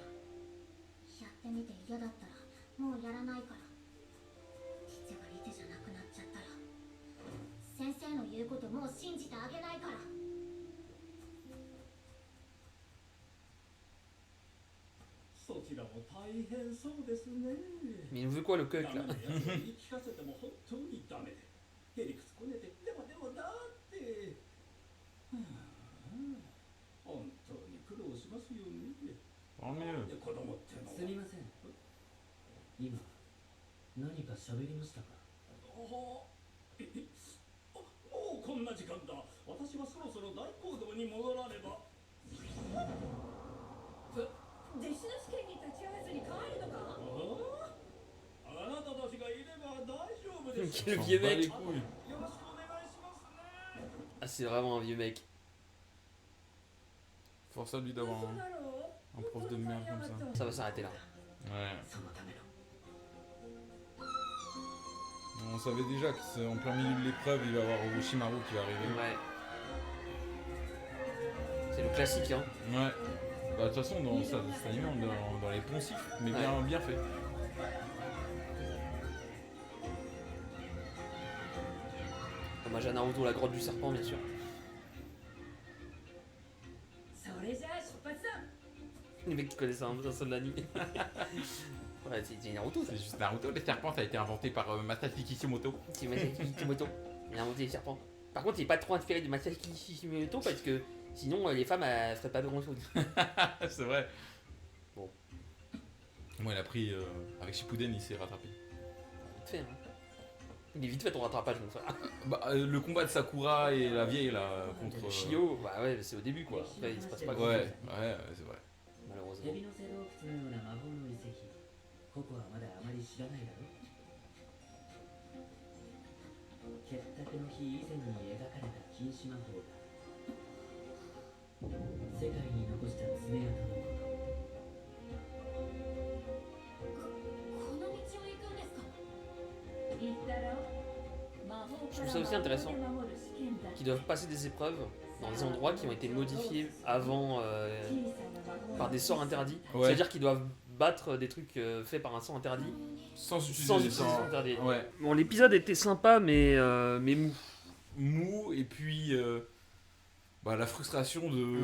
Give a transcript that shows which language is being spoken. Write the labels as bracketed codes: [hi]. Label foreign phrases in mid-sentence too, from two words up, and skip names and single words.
[ja] やってみて嫌だったらもうやらないから。父がリチじゃなくなっちゃったら先生の言うこともう信じてあげないから。そちらも大変そうですね。 [fr] Mais il nous veut quoi le coq [ja] ダ [fr] là [ja] メなやつを言い聞かせても本当にダメで、へりくつこねて、でもだって、はあ、本当に苦労しますよね。 [fr] Tant mieux. [ja] で子供ってのはすみません。今何か喋りましたか？もうこんな時間だ。私はそろそろ大講堂に戻らねば。弟子の試験に立ち会わずに帰るのか？あなたたちがいれば大丈夫です。 [fr] Quel S'en vieux bat les mec. couilles. [ja] よろしくお願いしますね。 [fr] Ah, c'est vraiment un vieux mec. Force à lui d'avoir [ja] 嘘だろう？ [fr] un prof de merde comme ça. Ça va s'arrêter là. Ouais. [ja] そのための [fr] On savait déjà qu'en plein milieu de l'épreuve, il va y avoir Orochimaru qui va arriver. Ouais. C'est le classique, hein. Ouais. Bah, de toute façon, dans cet anime, on est dans les poncifs, mais bien fait. Hommage à Naruto, la grotte du serpent, bien sûr. [ja] それじゃあ出発だ。 [fr] Les mecs qui connaissent un seul anime. Ouais, c'est Naruto, ça. C'est juste Naruto, les serpents, ça a été inventé par Masashi Kishimoto. C'est Masashi Kishimoto. Il a inventé les serpents. Par contre, il est pas trop inspiré de Masashi Kishimoto parce que sinon, les femmes, elles feraient pas grand chose. C'est vrai. Bon. Moi, il a pris. Avec Shippuden, il s'est rattrapé. Vite fait, hein. Il est vite fait ton rattrapage, mon frère. Bah, le combat de Sakura et la vieille là contre. Shio, bah ouais, c'est au début quoi. Après, il se passe pas grand Ouais, chose. c'est vrai. Malheureusement. [ja] 蛇の背洞窟のような魔法の遺跡、ココはまだあまり知らないだろう。結託の日以前に描かれた禁止魔法だ。世界に残した爪痕のこと。この道を行くんですか？言ったろ？魔法 [fr] Je trouve ça aussi intéressant [ja] から守る試験だ。 [fr] Qui doivent passer des épreuves dans des endroits qui ont été modifiés avant par des sorts interdits. Ouais. C'est-à-dire qu'ils doivent battre des trucs faits par un sort interdit Sans utiliser sans les utiliser sorts. le sort interdit. Ouais. Bon, l'épisode était sympa, mais mou. Mou, et puis. Bah, la frustration de